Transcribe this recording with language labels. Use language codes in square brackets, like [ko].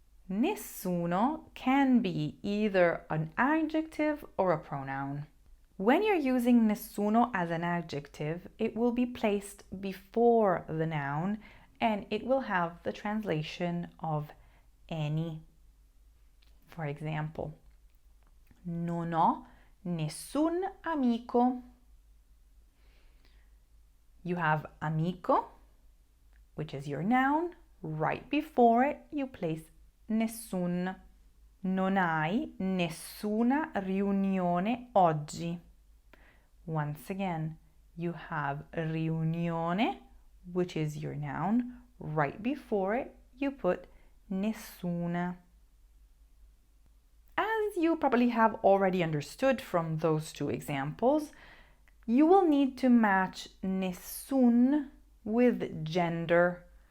[en] Nessuno can be either an adjective or a pronoun. When you're using nessuno as an adjective, it will be placed before the noun and it will have the translation of any. For example, [it] non ho nessun amico. [en] You have amico, which is your noun. Right before it, you place nessun. [it] Non hai nessuna riunione oggi. [en] Once again, you have riunione, which is your noun. Right before it, you put nessuna. As you probably have already understood from those two examples, you will need to match nessun with gender.